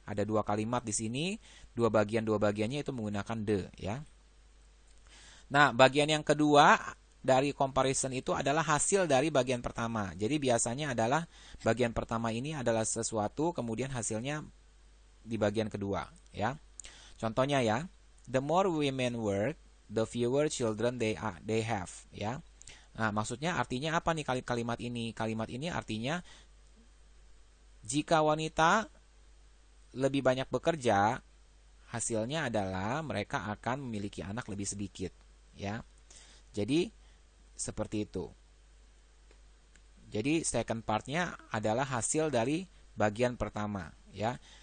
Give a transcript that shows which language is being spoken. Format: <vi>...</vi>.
<id>Ada dua kalimat di sini, dua bagiannya itu menggunakan the ya. Nah, bagian yang kedua dari comparison itu adalah hasil dari bagian pertama. Jadi biasanya adalah bagian pertama ini adalah sesuatu, kemudian hasilnya di bagian kedua ya. Contohnya ya,</id> <en>the more women work, the fewer children they have ya.</en> <id>Nah, maksudnya artinya apa nih kalimat ini? Kalimat ini artinya jika wanita lebih banyak bekerja, hasilnya adalah mereka akan memiliki anak lebih sedikit, ya. Jadi seperti itu. Jadi second partnya adalah hasil dari bagian pertama, ya.</id>